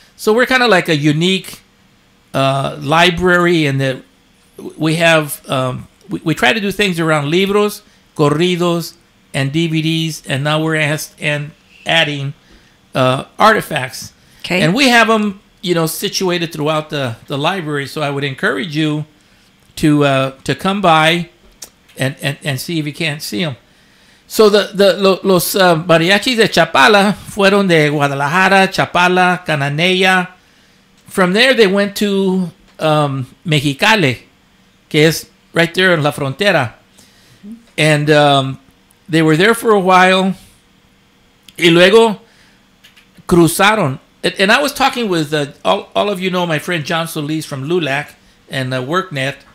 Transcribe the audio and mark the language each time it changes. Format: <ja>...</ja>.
<en>So we're kind of like a unique library in that we have we try to do things around libros, corridos, and DVDs, and now we're adding artifacts. Okay. And we have them, situated throughout the library. So I would encourage you to come by and see if you can't see them.</en> <es>So los mariachis de Chapala fueron de Guadalajara, Chapala, Cananea.</es> <en>From there they went to Mexicali,</en> <es>que es</es> <en>right there in</en> <es>la frontera.</es> <en>And they were there for a while.</en> <es>Y luego cruzaron.</es> <en>And I was talking with, all of you know my friend John Solis from LULAC and WorkNet.</en>